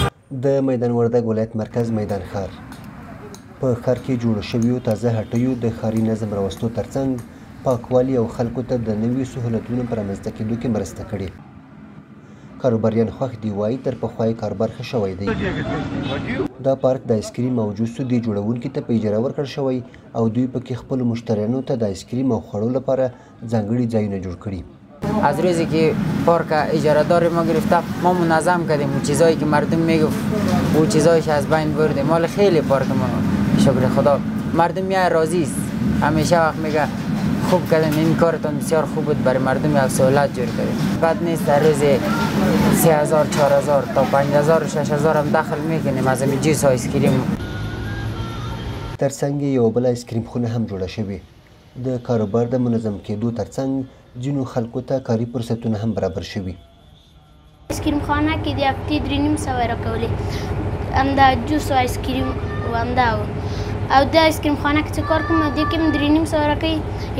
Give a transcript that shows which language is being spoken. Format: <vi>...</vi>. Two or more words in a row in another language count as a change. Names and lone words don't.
<ps>د میدان وردګ ولایت مرکز میدان ښار په ښار کې جوړو شویو تازه هټیو د ښاري نظم راوستو ترڅنګ پاکوالي او خلکو ته د نویو سهولتونو په رامنځته کېدو کې مرسته کړې. کاروباریان خوښ دي، وایي تر پخوا یې کاروبار ښه شوی دی. دا پارک د آیسکریم او جوس سودې جوړونکي ته په اجاره ورکړل شوی او دوی پکې خپلو مشتریانو ته د آیسکریم او خوړو لپاره ځانګړي ځایونه جوړ کړي.</ps> <fa>از روزی که پارک اجاره دار ما گرفته ما منظم کردیم اون چیزایی که مردم میگفت اون چیزایش از بین بردیم. مال خیلی پارک ما شکر خدا مردم میای راضی است، همیشه وقت میگه خوب کردین، این کارتون بسیار خوب بود، برای مردم یک سهولت جور کردیم. بد نیست در روز 3000 4000 تا 5000 6000 هم دخل میکنیم از این جوس آیسکریم.</fa> <ps>ترڅنګ یو بل آیسکریم خونه هم جوړه شوې. د کاروبار د منظم کېدو ترڅنګ ځینو خلکو ته کاري فرصتونه هم برابر شوي. آیسکریم خانه کې د هفتې 3,500 راکولې، همدا جوس او آیسکریم و همدا او د آیسکریم خانه کې چې کار کوم دې کې هم 3,500 راکوي.</ps>